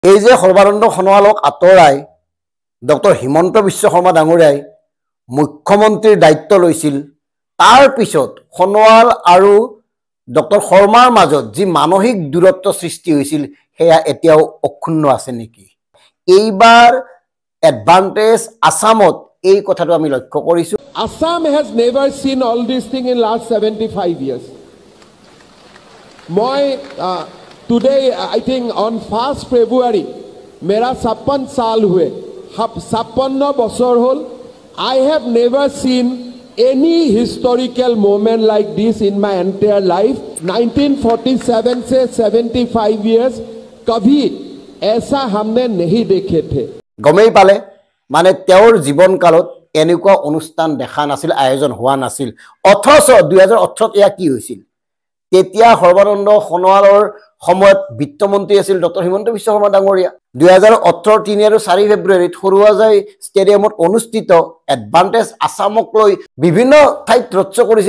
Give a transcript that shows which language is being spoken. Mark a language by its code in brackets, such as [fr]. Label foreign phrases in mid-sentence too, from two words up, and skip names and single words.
[as] এই যে সৰ্বানন্দ সোণোৱালক আঁতৰাই ডক্টৰ হিমন্ত বিশ্ব শৰ্মা ডাঙৰীয়াই মুখ্যমন্ত্ৰীৰ দায়িত্ব লৈছিল, তাৰ পিছত সোণোৱাল আৰু ডক্টৰ শৰ্মাৰ মাজত যি মানসিক দূৰত্ব সৃষ্টি হৈছিল সেয়া এতিয়াও অক্ষুণ্ণ আছে নেকি? এইবাৰ এডভান্টেজ আসামত এই কথাটো আমি লক্ষ্য কৰিছো। [en] Assam has never seen all these things in last 75 years. Today, I think on 1st February, [hi] मेरा 56 साल हुए, [as] 56 বছৰ হ'ল. [en] I have never seen any historical moment like this in my entire life. [hi] 1947 से 75 years, कभी ऐसा हमने नहीं देखे थे. [as] গমেই পালে মানে তেওঁৰ জীৱন কালত এনেকুৱা অনুষ্ঠান দেখা নাছিল, আয়োজন হোৱা নাছিল। অথচ 2018 এয়া কি হৈছিল? তেতিয়া সৰ্বানন্দ সোণোৱালৰ সময়ত বিত্তমন্ত্ৰী আছিল ডক্টৰ হিমন্ত বিশ্ব শৰ্মা ডাঙৰীয়া। 2018 3 আৰু 4 ফেব্ৰুৱাৰীত সৰুৱাজাই ষ্টেডিয়ামত অনুষ্ঠিত এডভান্টেজ আসামক লৈ বিভিন্ন ঠাইত [en] road show' [as] কৰিছিল।